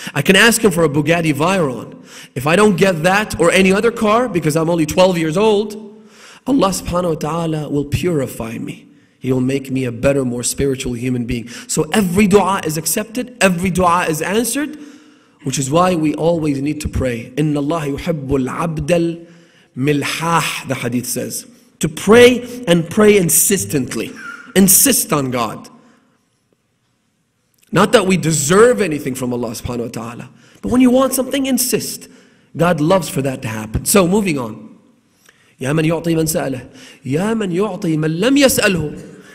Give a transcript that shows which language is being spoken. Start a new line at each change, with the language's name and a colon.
English: I can ask him for a Bugatti Veyron. If I don't get that or any other car because I'm only 12 years old, Allah subhanahu wa ta'ala will purify me. He will make me a better, more spiritual human being. So every dua is accepted, every dua is answered, which is why we always need to pray.
Arabic: إِنَّ اللَّهَ يُحِبُّ الْعَبْدَ الْمِلْحَاحِ,
English: the hadith says. To pray and pray insistently. Insist on God. Not that we deserve anything from Allah subhanahu wa ta'ala, but when you want something, insist. God loves for that to happen. So moving on.
Arabic: يَا مَنْ يُعْطِي مَنْ سَأَلَهُ يَا مَنْ يُعْطِي مَنْ لَمْ يَسْأَلْهُ.